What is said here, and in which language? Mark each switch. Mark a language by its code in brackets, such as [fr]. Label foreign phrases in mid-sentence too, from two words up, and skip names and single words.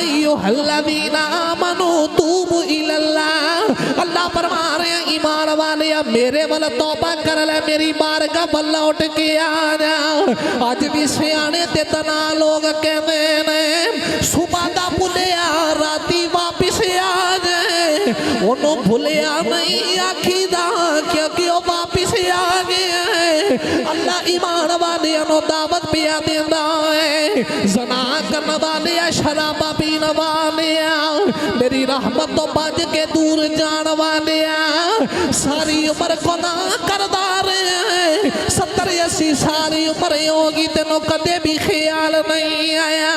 [ar] ایھا الذین آمنوا توبوا الی اللہ، [ur] اللہ فرما رہے ہیں [pa] ایمان والے میرے ول توبہ کر لے، میری بارگاہ ول لوٹ کے آ جا۔ اج بھی سیانے تے تنا لوگ کہندے نے صبح دا بھلیا راتی واپس آ جائے، انہوں بھلیا نہیں آکھی دا کیونکہ وہ واپس آ گیا ہے۔ اللہ ایمان والے انہوں دعوت پیا دیندہ ہے، زنا کرنے والے شرابہ پینے والے میری رحمت تو بج کے دور جان والے ساری عمر گناہ کردہ رہے ہیں، 70-80 ساری عمر ہوگی تینوں کدے بھی خیال نہیں آیا۔